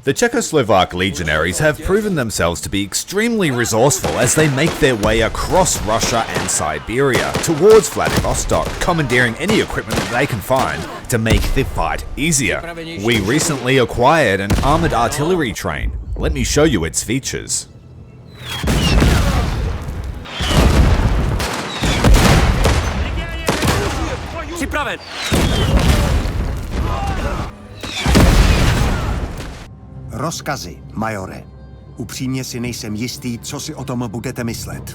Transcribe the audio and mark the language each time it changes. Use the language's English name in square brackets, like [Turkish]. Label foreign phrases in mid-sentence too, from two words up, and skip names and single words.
[English] The Czechoslovak legionaries have proven themselves to be extremely resourceful as they make their way across Russia and Siberia towards Vladivostok, commandeering any equipment that they can find to make the fight easier. We recently acquired an armoured artillery train. Let me show you its features. [Czech] Připraven! Rozkazy, majore. Upřímně si nejsem jistý, co si o tom budete myslet.